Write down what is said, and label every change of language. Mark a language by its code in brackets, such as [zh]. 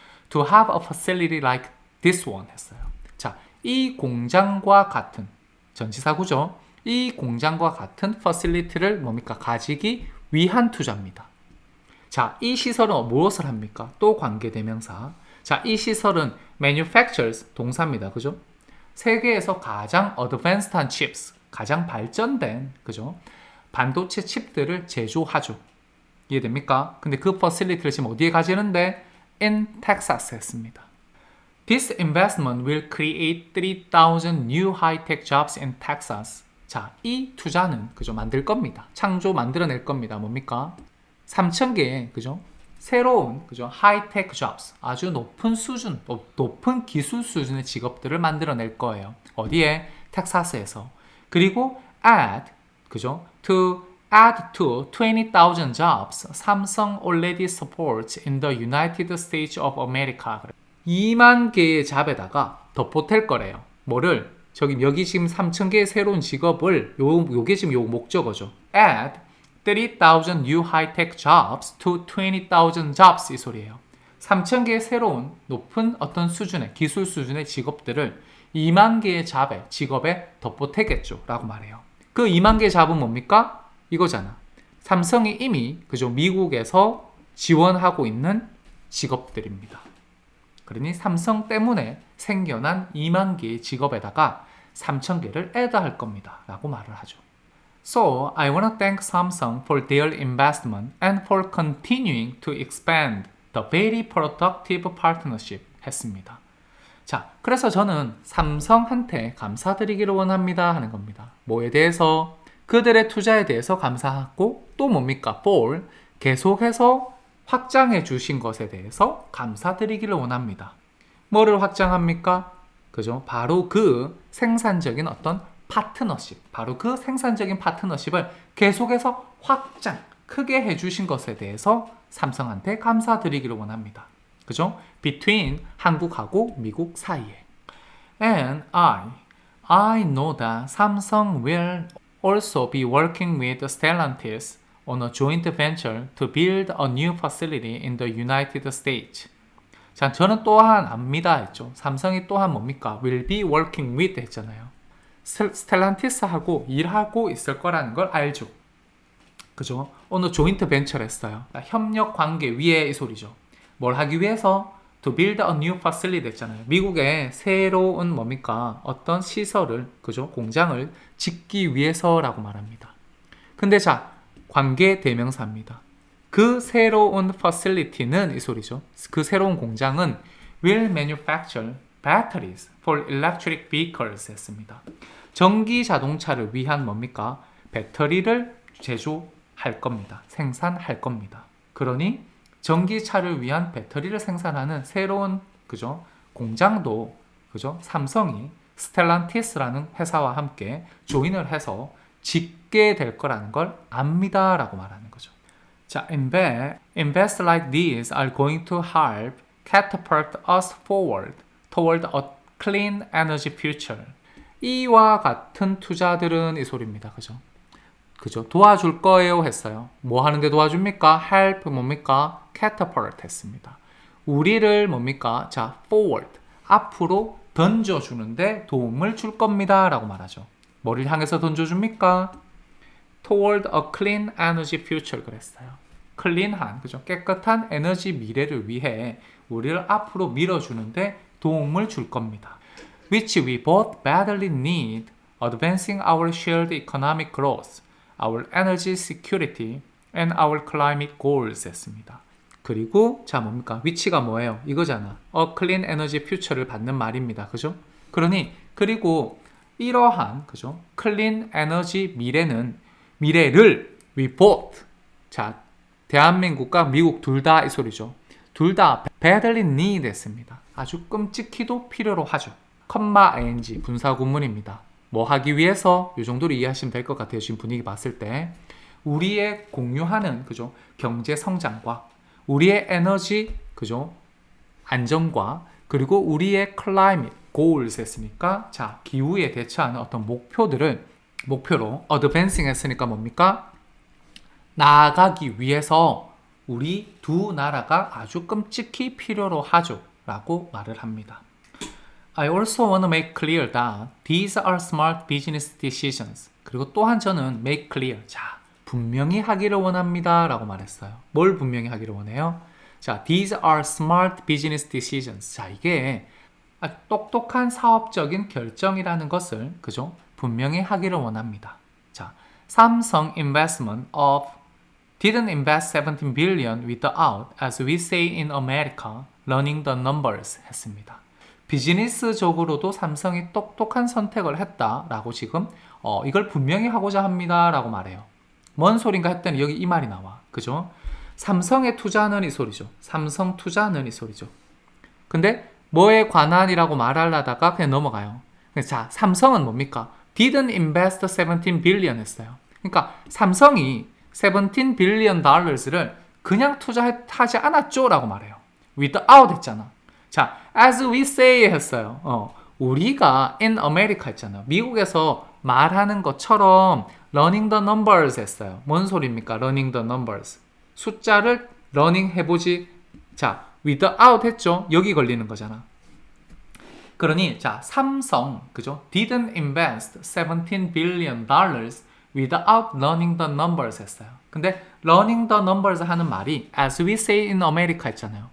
[en] To have a facility like this one [ko] 했어요. 자, 이 공장과 같은 전치사구죠. 이 공장과 같은 facility를 뭡니까? 가지기 위한 투자입니다. 자, 이 시설은 무엇을 합니까? 또 관계대명사. 자, 이 시설은 manufactures 동사입니다. 그죠? 세계에서 가장 advanced한 chips, 가장 발전된 그죠? 반도체 칩들을 제조하죠. 이해됩니까? 근데 그 facility를 지금 어디에 가지는데? [en] In Texas [ko] 했습니다. [en] This investment will create 3,000 new high-tech jobs in Texas. [ko] 자, 이 투자는 그죠? 만들 겁니다. 만들어낼 겁니다. 뭡니까? 3,000개의 그죠? 새로운 그죠? 하이테크 jobs, 아주 높은 수준, 높은 기술 수준의 직업들을 만들어낼 거예요. 어디에? 텍사스에서. 그리고 그죠? [en] To add to 20,000 jobs, Samsung already supports in the United States of America. [ko] 2만 개의 잡에다가 덧보탤 거래요. 뭐를? 여기 지금 3,000개의 새로운 직업을 요게 지금 요 목적어죠. [en] Add 30,000 new high-tech jobs to 20,000 jobs [ko] 이 소리예요. 3,000개의 새로운 높은 어떤 수준의 기술 수준의 직업들을 2만 개의 직업에 덧보태겠죠 라고 말해요. 그 2만 개의 잡은 뭡니까? 이거잖아. 삼성이 이미 그죠? 미국에서 지원하고 있는 직업들입니다. 그러니 삼성 때문에 생겨난 2만 개의 직업에다가 3,000개를 애드할 겁니다 라고 말을 하죠. [en] So, I want to thank Samsung for their investment and for continuing to expand the very productive partnership [ko] 했습니다. 자, 그래서 저는 삼성한테 감사드리기를 원합니다 하는 겁니다. 뭐에 대해서? 그들의 투자에 대해서 감사하고 또 뭡니까? [en] for [ko] 계속해서 확장해 주신 것에 대해서 감사드리기를 원합니다. 뭐를 확장합니까? 그죠? 바로 그 생산적인 어떤 파트너십, 바로 그 생산적인 파트너십을 계속해서 확장, 크게 해주신 것에 대해서 삼성한테 감사드리기를 원합니다. 그죠? [en] Between [ko] 한국하고 미국 사이에. [en] And I know that Samsung will also be working with Stellantis on a joint venture to build a new facility in the United States. [ko] 자, 저는 또한 압니다 했죠. 삼성이 또한 뭡니까? [en] will be working with [ko] 했잖아요. 스텔란티스하고 일하고 있을 거라는 걸 알죠. 그죠? 오늘 조인트 벤처를 했어요. 협력 관계 위에 이 소리죠. 뭘 하기 위해서? [en] To build a new facility [ko] 했잖아요. 미국에 새로운 뭡니까? 어떤 시설을, 그죠? 공장을 짓기 위해서라고 말합니다. 근데 자, 관계 대명사입니다. 그 새로운 facility는 이 소리죠. 그 새로운 공장은 [en] will manufacture batteries for electric vehicles 했습니다. [ko] 전기 자동차를 위한 뭡니까? 배터리를 제조할 겁니다. 생산할 겁니다. 그러니 전기차를 위한 배터리를 생산하는 새로운 그죠? 공장도 그죠? 삼성이 스텔란티스라는 회사와 함께 조인을 해서 짓게 될 거라는 걸 압니다라고 말하는 거죠. [en] 자, invest like these are going to help catapult us forward toward a clean energy future. [ko] 이와 같은 투자들은 이 소리입니다. 그죠? 그죠? 도와줄 거예요 했어요. 뭐 하는데 도와줍니까? help 뭡니까? catapult 했습니다. 우리를 뭡니까? 자, [en] forward [ko] 앞으로 던져주는데 도움을 줄 겁니다 라고 말하죠. 뭐를 향해서 던져줍니까? [en] toward a clean energy future 그랬어요. [ko] 클린한, 그죠? 깨끗한 에너지 미래를 위해 우리를 앞으로 밀어주는데 도움을 줄 겁니다. [en] which we both badly need, advancing our shared economic growth, our energy security, and our climate goals 했습니다. [ko] 그리고 자 뭡니까? 위치가 뭐예요? 이거잖아. [en] A clean energy future [ko] 를 받는 말입니다. 그죠? 그러니 그리고 이러한 그죠? [en] clean energy [ko] 미래를 [en] we both [ko] 자 대한민국과 미국 둘 다 이 소리죠. 둘 다 [en] badly need [ko] 했습니다. 아주 끔찍히도 필요로 하죠. ing 분사 구문입니다. 뭐 하기 위해서 이 정도로 이해하시면 될 것 같아요. 지금 분위기 봤을 때 우리의 공유하는 그죠 경제 성장과 우리의 에너지 그죠 안정과 그리고 우리의 [en] climate goals [ko] 했으니까 자 기후에 대처하는 어떤 목표로 advancing 했으니까 뭡니까? 나아가기 위해서 우리 두 나라가 아주 끔찍히 필요로 하죠 라고 말을 합니다. [en] I also want to make clear that these are smart business decisions. [ko] 그리고 또한 저는 [en] make clear. [ko] 자, 분명히 하기를 원합니다. 라고 말했어요. 뭘 분명히 하기를 원해요? [en] 자, these are smart business decisions. [ko] 자, 이게 똑똑한 사업적인 결정이라는 것을, 그죠? 분명히 하기를 원합니다. [en] 자, Samsung investment didn't invest 17 billion without, as we say in America, running the numbers 했습니다. [ko] 비즈니스적으로도 삼성이 똑똑한 선택을 했다라고 지금 이걸 분명히 하고자 합니다라고 말해요. 뭔 소린가 했더니 여기 이 말이 나와. 그죠? 삼성의 투자는 이 소리죠. 삼성 투자는 이 소리죠. 근데 뭐에 관한이라고 말하려다가 그냥 넘어가요. 자, 삼성은 뭡니까? [en] Didn't invest 17 billion 했어요. [ko] 그러니까 삼성이 [en] 17 billion dollars [ko] 를 그냥 투자하지 않았죠? 라고 말해요. without 했잖아. [en] 자, as we say 했어요. [ko] 우리가 [en] in America [ko] 했잖아요. 미국에서 말하는 것처럼 [en] running the numbers [ko] 했어요. [en] 뭔 소리입니까? running the numbers. [ko] 숫자를 running 해보지. 자, without 했죠? 여기 걸리는 거잖아. 그러니 자, 삼성 그죠? [en] didn't invest 17 billion dollars without running the numbers 했어요. [ko] 근데 [en] running the numbers [ko] 하는 말이 [en] as we say in America 했잖아요.